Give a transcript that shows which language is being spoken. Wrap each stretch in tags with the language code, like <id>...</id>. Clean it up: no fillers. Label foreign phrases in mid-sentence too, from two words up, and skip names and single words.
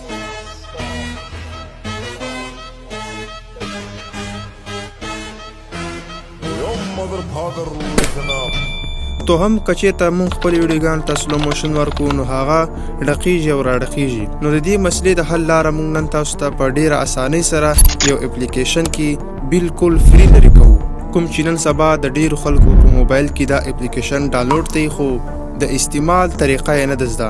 <en>Your mother father listen up.</en> <ps>تو هم کچې ته مونږ خپل ویډیوګانو ته</ps> <en>slow motion</en> <ps>ورکو، نو هغه ډقیږي او راډقیږي. نو د دې مسلې د حل لاره مونږ نن تاسو ته په ډیره اسانۍ سره یو اپلیکیشن کې بالکل فری لري کوو، کوم چې نن سبا د ډیرو خلکو په موبایل کې دا اپلیکیشن ډاونلوډ دی، خو د استعمال طریقه یې نه ده زده.</ps>